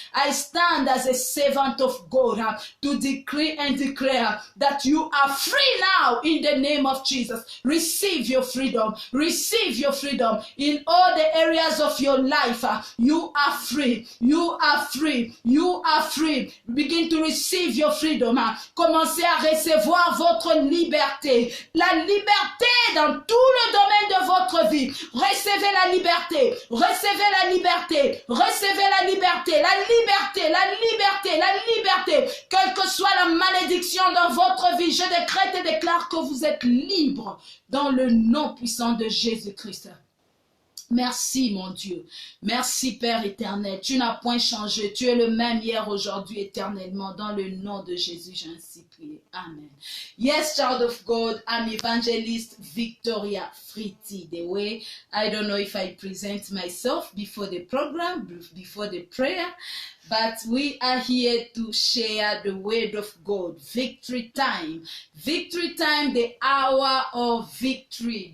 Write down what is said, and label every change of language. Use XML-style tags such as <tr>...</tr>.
<en>I stand as a servant of God to decree and declare that you are free now in the name of Jesus. Receive your freedom. Receive your freedom in all the areas of your life. You are free. You are free. You are free. Begin to receive your freedom.</en> <fr>Commencez à recevoir votre liberté. La liberté dans tout le domaine de votre vie. Recevez la liberté. Recevez la liberté. Recevez la liberté. La liberté. La liberté. La liberté. Quelle que soit la malédiction dans votre vie, je décrète et déclare que vous êtes libre dans le nom puissant de Jésus-Christ. Merci mon Dieu. Merci Père éternel. Tu n'as point changé. Tu es le même hier, aujourd'hui, éternellement. Dans le nom de Jésus, j'ai ainsi prié. Amen.</fr> <en>Yes, child of God, I'm Evangelist Victoria Fritti. The way, I don't know if I present myself before the program, before the prayer, but we are here to share the word of God. Victory time. Victory time, the hour of victory.</en>